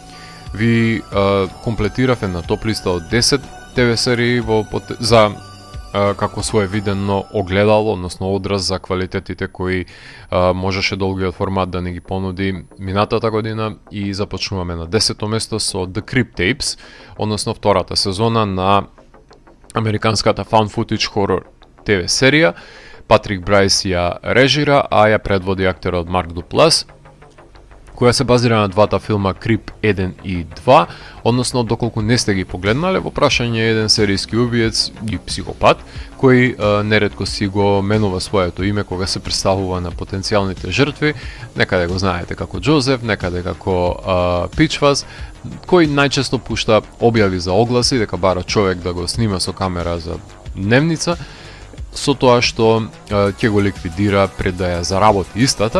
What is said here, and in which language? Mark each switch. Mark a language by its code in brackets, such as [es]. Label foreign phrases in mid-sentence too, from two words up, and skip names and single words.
[mk] Ви комплетирав една топ листа од 10 ТВ серии за како своевидно огледало, односно одраз за квалитетите кои можеше долгиот формат да не ги понуди минатата година, и започнуваме на 10-то место со The Crypt Tapes, односно втората сезона на американската [en] found footage horror [mk] ТВ серија. Патрик Брайс ја режира, а ја предводи актерот Марк Дуплас, која се базира на двата филма Крип 1 и 2, односно доколку не сте ги погледнале, во прашање е еден серијски убиец и психопат, кој неретко си го менува своето име кога се представува на потенцијалните жртви, некаде го знаете како Джозеф, некаде како Пичвас, кој најчесто пушта објави за огласи дека бара човек да го снима со камера за дневница, со тоа што ќе го ликвидира пред да ја заработи истата.